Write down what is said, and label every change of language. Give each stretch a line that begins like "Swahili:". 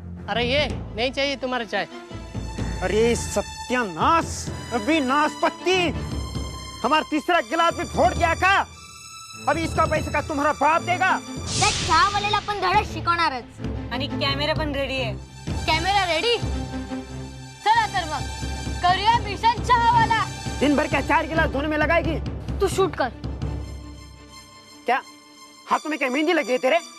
Hindi: अरे ये नहीं चाहिए तुम्हारा चाय. अरे सत्यानाश, अभी नाशपत्ती हमारा तीसरा गिलास भी फोड़ गया का? अभी इसका पैसा का तुम्हारा बाप देगा?
Marathi: त्या चहावाल्याला पण धडक शिकवणारच. आणि कॅमेरा पण रेडी आहे. Camera ready. चला तर मग करूया मिशन चहावाला.
Hindi: दिन भर क्या 4 गिलास धोने में लगाएगी? तू शूट कर. क्या हाथों में क्या मेहंदी लगी है तेरे?